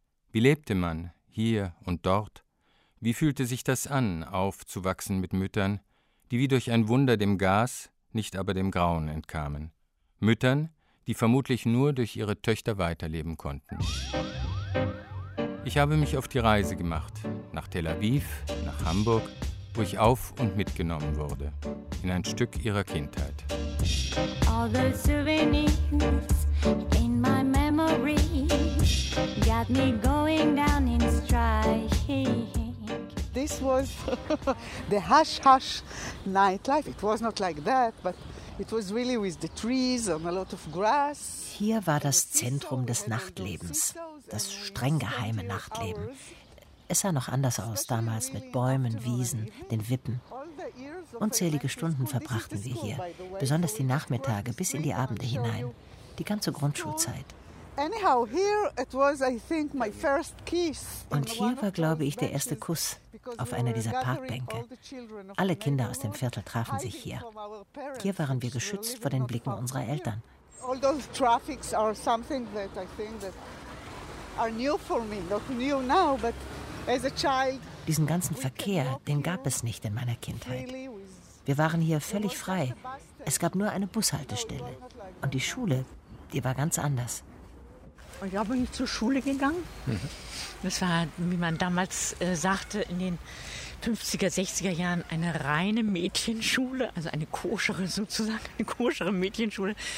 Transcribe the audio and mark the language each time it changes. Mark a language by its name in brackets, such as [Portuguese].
[German] Wie lebte man, hier und dort? Wie fühlte sich das an, aufzuwachsen mit Müttern, die wie durch ein Wunder dem Gas, nicht aber dem Grauen entkamen? Müttern, die vermutlich nur durch ihre Töchter weiterleben konnten. Ich habe mich auf die Reise gemacht, nach Tel Aviv, nach Hamburg, wo ich auf- und mitgenommen wurde, in ein Stück ihrer Kindheit. [English] All those souvenirs in my memory got me going down in strike. This was the hush-hush nightlife. It was not like that, but it was really with the trees and a lot of grass. [German] Hier war das Zentrum des Nachtlebens, das streng geheime Nachtleben. Es sah noch anders aus damals mit Bäumen, Wiesen, den Wippen. Unzählige Stunden verbrachten wir hier, besonders die Nachmittage bis in die Abende hinein, die ganze Grundschulzeit. [English] Anyhow, here it was, I think, my first kiss. [German] Und hier war, glaube ich, der erste Kuss auf einer dieser Parkbänke. Alle Kinder aus dem Viertel trafen sich hier. Hier waren wir geschützt vor den Blicken unserer Eltern. [English] All those traffics are something that I think that are new for me, not new now, but as a child. [German] Diesen ganzen Verkehr, den gab es nicht in meiner Kindheit. Wir waren hier völlig frei. Es gab nur eine Bushaltestelle. Und die Schule, die war ganz anders. Ja, bin ich zur Schule gegangen. Das war, wie man damals sagte, in den 50er, 60er Jahren eine reine Mädchenschule, also eine koschere sozusagen, eine koschere Mädchenschule.